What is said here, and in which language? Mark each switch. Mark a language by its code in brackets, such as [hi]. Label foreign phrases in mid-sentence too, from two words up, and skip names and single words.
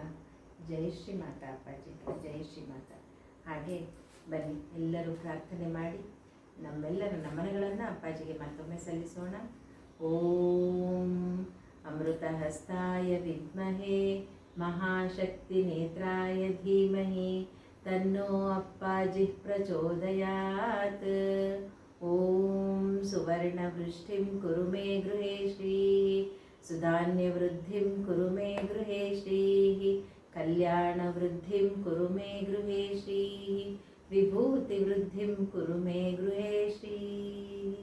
[kn] ಜೈ ಶ್ರೀ ಮಾತಾ ಅಪ್ಪಾಜಿ, ಜೈ ಶ್ರೀ ಮಾತಾ. ಹಾಗೆ ಬನ್ನಿ ಎಲ್ಲರೂ ಪ್ರಾರ್ಥನೆ ಮಾಡಿ ನಮ್ಮೆಲ್ಲರ ನಮನಗಳನ್ನು ಅಪ್ಪಾಜಿಗೆ ಮತ್ತೊಮ್ಮೆ ಸಲ್ಲಿಸೋಣ. [sa] ಓಂ ಅಮೃತ ಹಸ್ತಾಯ ವಿದ್ಮಹೇ ಮಹಾಶಕ್ತಿ ನೇತ್ರಾಯ ಧೀಮಹಿ ತನ್ನೋ ಅಪ್ಪಾಜಿ ಪ್ರಚೋದಯಾತ್. ಓಂ ಸುವರ್ಣವೃಷ್ಟಿಂ ಕುರು ಮೇ ಗೃಹೇ ಶ್ರೀಃ, ಸುಧಾನ್ಯವೃದ್ಧಿಂ ಕುರು ಮೇ ಗೃಹೇ ಶ್ರೀಃ, ಕಲ್ಯಾಣವೃದ್ಧಿಂ ಕುರು ಮೇ ಗೃಹೇ ಶ್ರೀಃ, ವಿಭೂತಿವೃದ್ಧಿಂ ಕುರು ಮೇ ಗೃಹೇ ಶ್ರೀಃ.